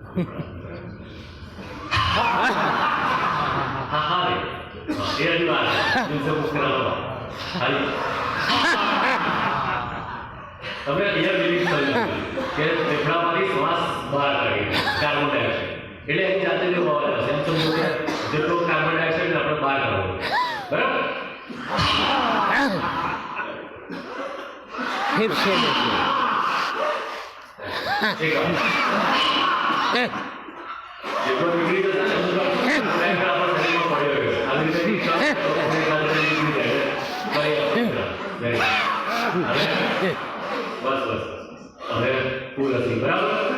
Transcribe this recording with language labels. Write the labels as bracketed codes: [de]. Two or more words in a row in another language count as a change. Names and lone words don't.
[gu] હા હા રે એ જ વાત દિવસે મુસ્કરાવો ખાલી તમે અહીંયા બિલીવ કરી કે ફેફડામાંથી શ્વાસ બહાર કાઢીએ [en] carbon dioxide [gu] એટલે એની જાતે જો અવાજ આવશે એમ સમજો કે જેટલો [en] carbon dioxide [gu] આપણે બહાર કાઢવો બરાબર. [hi] फिर से देखिए [gu] જેટલો નીકળી જશે આપણા શરીરમાં પડ્યો ગયો આવી રીતે બસ બસ હવે ફૂલ હસી બરાબર.